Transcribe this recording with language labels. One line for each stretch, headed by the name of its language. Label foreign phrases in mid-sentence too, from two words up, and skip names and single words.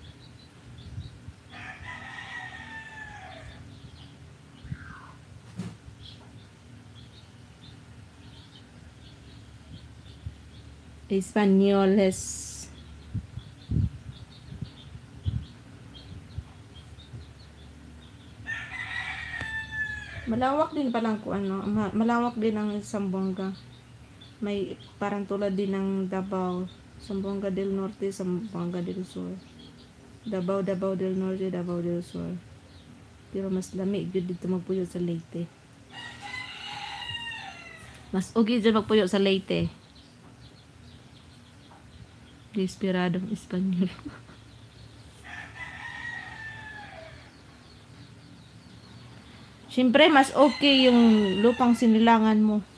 Filipino: Espanyoles. Malawak din palang malawak din ang Zamboanga. May parang tulad din ng Davao, Zamboanga del Norte, Zamboanga del Sur. Davao del Norte, Davao del Sur.
Cebuano: Pero mas lamig jud dito magpuyo sa Leyte. Mas ugi dyan magpuyo sa Leyte.
Filipino: Desperadong Espanyol. Siyempre, mas okay yung lupang sinilangan mo.